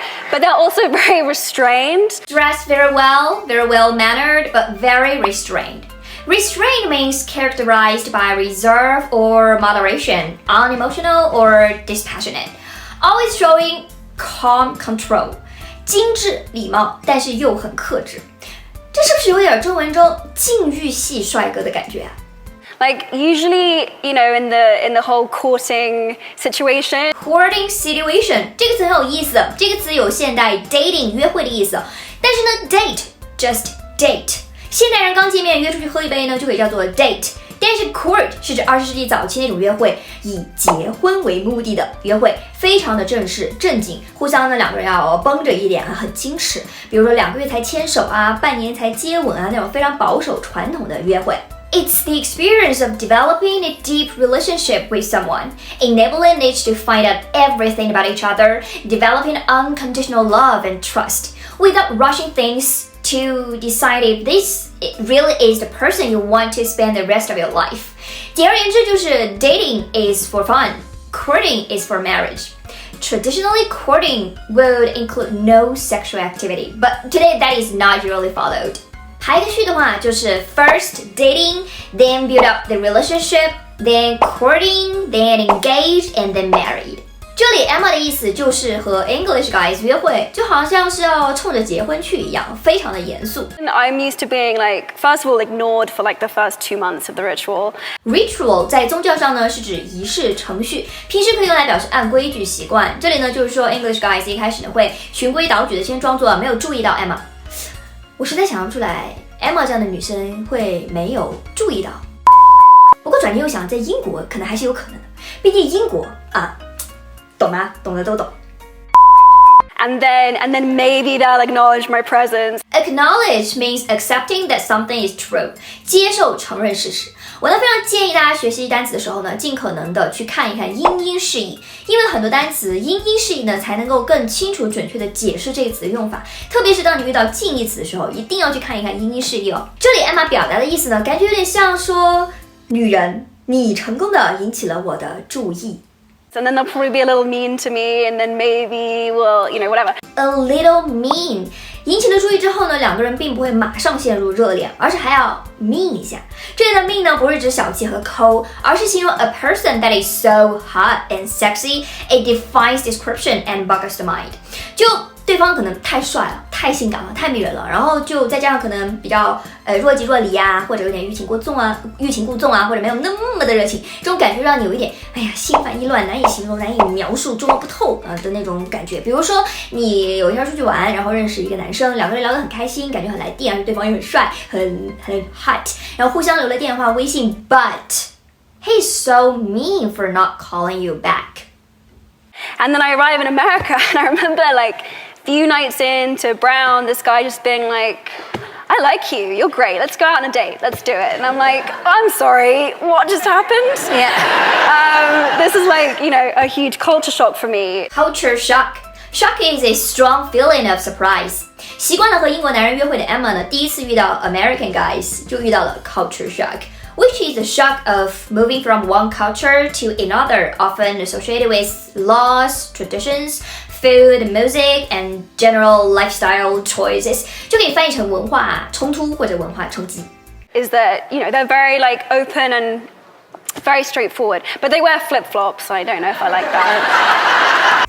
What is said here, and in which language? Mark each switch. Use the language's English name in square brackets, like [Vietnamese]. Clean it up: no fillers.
[English] But they're also very restrained. Dressed very well mannered, but very restrained. Restrained means characterized by reserve or moderation, unemotional or dispassionate, always showing calm control. [Chinese] 精致礼貌，但是又很克制，这是不是有点中文中禁欲系帅哥的感觉啊？ [English] Like usually, you know, in the whole courting situation. [Chinese] Courting situation 这个词很有意思，这个词有现代 dating 约会的意思，但是呢 [English] date just date， [Chinese] 现代人刚见面约出去喝一杯呢就可以叫做 date。但是 court 是指20世纪早期那种约会，以结婚为目的的约会，非常的正式正经，互相呢两个人要绷着一点啊，很矜持。比如说2个月才牵手啊，半年才接吻啊，那种非常保守传统的约会。 [English] It's the experience of developing a deep relationship with someone, enabling each to find out everything about each other, developing unconditional love and trust, without rushing things to decide if this really is the person you want to spend the rest of your life. [Chinese] 简而言之就是 [English] dating is for fun, courting is for marriage. Traditionally, courting would include no sexual activity, but today that is not usually followed. [Chinese] 排个序的话就是 [English] first dating, then build up the relationship, then courting, then engage, and then married. [Chinese] 这里 Emma 的意思就是和 [English] English guys [Chinese] 约会，就好像是要冲着结婚去一样，非常的严肃。 [English] I'm used to being like, first of all, ignored for like the first 2 months of the ritual. [Chinese] Ritual 在宗教上呢是指仪式程序，平时可以用来表示按规矩习惯。这里呢就是说 [English] English guys [Chinese] 一开始呢会循规蹈矩的先装作没有注意到 Emma。我实在想不出来 Emma 这样的女生会没有注意到。不过转念又想，在英国可能还是有可能的，毕竟英国啊。懂吗？懂的都懂。 [English] And then maybe they'll acknowledge my presence. Acknowledge means accepting that something is true. [Chinese] 接受、承认事实。我呢非常建议大家学习单词的时候呢，尽可能的去看一看英英释义，因为很多单词英英释义呢才能够更清楚准确的解释这个词的用法。特别是当你遇到近义词的时候，一定要去看一看英英释义哦。这里 Emma 表达的意思呢，感觉有点像说，女人，你成功的引起了我的注意。 [English] And then they'll probably be a little mean to me, and then maybe we'll, you know, whatever. A little mean [Chinese] 引起了注意之后呢，两个人并不会马上陷入热恋，而是还要 mean 一下。 [English] 这里的 mean 呢， [Chinese] 不是指小气和抠，而是形容 [English] a person that is so hot and sexy, it defies description and boggles the mind. [Chinese] 就对方可能太帅了、太性感了、太迷人了，然后就再加上可能比较若即若离啊，或者有点欲擒故纵啊，或者没有那么的热情，这种感觉让你有一点心烦意乱、难以形容、难以描述、捉摸不透的那种感觉。比如说你有一天出去玩，然后认识一个男生，两个人聊得很开心，感觉很来电，而且对方也很帅、很 hot， 然后互相留了电话、微信 ， [English] but he's so mean for not calling you back. And then I arrive in America, and I remember like few nights into Brown, this guy just being like, I like you, you're great, let's go out on a date, let's do it. And I'm like, I'm sorry, what just happened? Yeah. This is like, you know, a huge culture shock for me. Culture shock. Shock is a strong feeling of surprise. [Chinese] 习惯了和英国男人约会的 Emma 呢，第一次遇到 American guys 就遇到了 [English] culture shock.Which is the shock of moving from one culture to another, often associated with laws, traditions, food, music, and general lifestyle choices [Chinese] 就可以翻译成文化冲突或者文化冲击。 [English] Is that, you know, they're very like open and very straightforward, but they wear flip-flops, so I don't know if I like that.